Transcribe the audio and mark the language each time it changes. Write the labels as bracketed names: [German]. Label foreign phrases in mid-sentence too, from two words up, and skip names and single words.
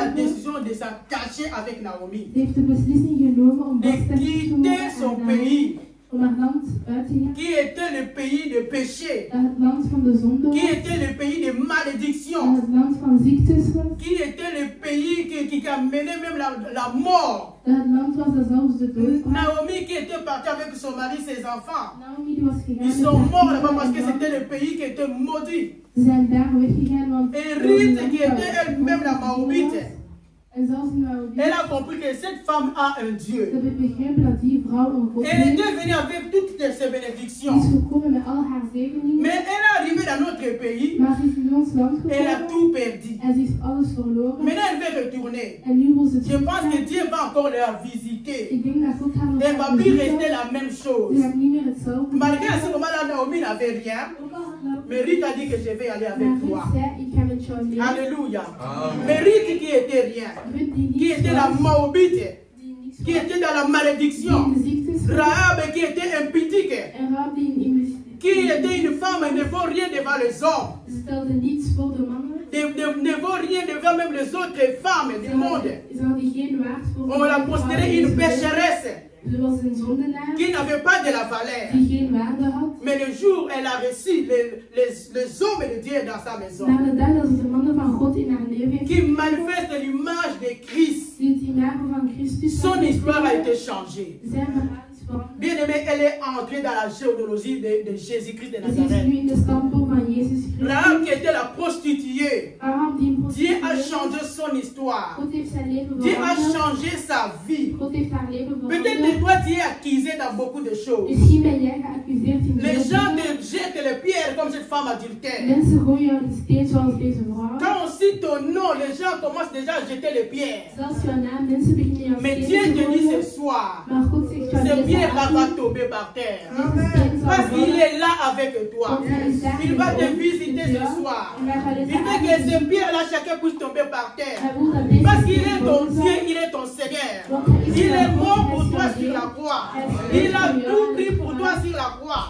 [Dutch] blijven. [French] décision de se cacher avec Naomi. [Dutch] Ze heeft de beslissing genomen om [French] De [Dutch] vast te [French] quitter [Dutch] maken [French] son [Dutch] aan [French] pays, [Dutch] om haar land uit te gaan. [French] qui était le pays de péché, [Dutch] Dat het land van de zonde [French] qui [Dutch] was. [French] était le pays de [Dutch] Dat [French] malédiction, [Dutch] het land van ziektes was. [French] qui était le pays qui a mené même la mort. [Dutch] Dat het land was dat zelfs de dood bracht. [French] Naomi qui était partie avec son mari, ses enfants, [Dutch] Naomi die was gegaan [French] ils [Dutch] met [French] sont [Dutch] haar [French] morts là-bas [Dutch] kinderen [French] parce que [Dutch] en [French] c'était [Dutch] man. [French] le pays qui était maudit. [Dutch] Ze zijn daar weggegaan, want [French] Et Ruth, qui était elle-même la Maobite, [Dutch] en zelfs Naomi, [French] elle a compris que cette femme a un [Dutch] ze [French] Dieu. [Dutch] hebben begrepen dat die vrouw een God [French] Elle [Dutch] heeft. [French] était venue avec toutes ses [Dutch] Die is [French] bénédictions. [Dutch] gekomen met al haar zegeningen. [French] Mais elle est arrivée dans notre pays, [Dutch] Maar ze is in ons land [French] elle a [Dutch] gekomen [French] tout perdu. [Dutch] en ze heeft alles verloren. [French] Maintenant, elle veut retourner. [Dutch] En nu wil ze [French] Je pense que [Dutch] teruggaan. [French] Dieu va encore la visiter. [Dutch] Ik denk dat God haar nog [French] Elle va [Dutch] gaat [French] plus [Dutch] bezoeken. [French] rester la même [Dutch] Ze [French] chose. [Dutch] gaat niet meer hetzelfde [French] Malgré à [Dutch] doen. [French] ce moment-là, Naomi n'avait rien. [Dutch] Ook al had Naomi- [French] Mais Ruth a dit que je vais aller avec [Dutch] Maar [French] toi. [Dutch] Ruth zei, ik ga met jou mee. [French] Alléluia. Amen. Mais Ruth qui était rien, [Dutch] Ruth die [French] qui [Dutch] niets [French] était la [Dutch] was, [French] Maobite, [Dutch] die niks [French] qui [Dutch] was, [French] était dans la [Dutch] die [French] malédiction. [Dutch] in de ziektes was, [French] Rahab qui était impudique, [Dutch] en Rahab die in [French] qui était une femme et ne vaut rien devant les hommes. [Dutch] Ze stelde niets voor de mannen. [French] Ne vaut rien devant même les autres femmes du monde. [Dutch] Ze hadden geen waard voor [French] On la considérait une pécheresse [Dutch] Ze was een zondenaar [French] qui n'avait pas de la valeur. [Dutch] die geen waarde had. [French] Mais le jour où elle a reçu les hommes de Dieu dans sa maison, [Dutch] Maar de dag dat ze de mannen van God in haar leven heeft, [French] qui manifestent l'image de Christ, [Dutch] die het imago van Christus [French] son histoire a été changée. [Dutch] zijn verhaal is veranderd. [French] Bien aimé, elle est entrée dans la généalogie de Jésus-Christ de [Dutch] Ze is [French] Nazareth. [Dutch] nu in de stamboom van Jezus [French] Rahab [Dutch] Christus. [French] qui était la prostituée, [Dutch] Rahab die een [French] Dieu a [Dutch] prostituee. [French] changé son histoire. [Dutch] God heeft zijn leven [French] Dieu a [Dutch] veranderd. [French] changé sa vie. [Dutch] God heeft haar leven [French] Peut-être que [Dutch] veranderd. [French] toi tu es accusé dans beaucoup de choses. [Dutch] Misschien ben jij geaccuseerd in [French] Les [Dutch] veel [French] gens [Dutch] dingen. [French] te jettent les pierres comme cette femme adultère. [Dutch] Mensen gooien jou de steen zoals deze vrouw. [French] Quand on cite ton nom, les gens commencent déjà à jeter les pierres. [Dutch] Zelfs jouw naam, mensen beginnen jou [French] Mais [Dutch] stenen [French] Dieu [Dutch] te [French] te dit [Dutch] gooien. [French] ce soir, [Dutch] Maar God zegt jou [French] ces [Dutch] deze [French] pierres-là [Dutch] avond, [French] vont tomber par terre. [Dutch] deze steen zal [French] Parce qu'il [Dutch] vallen. [French] est là là avec toi. Il va te visiter ce soir. Il fait que ces pierres-là, chacun puisse tomber par terre. Parce qu'il est ton Dieu, il est ton Seigneur. Il est mort pour toi sur la croix. Il a tout pris pour toi sur la croix.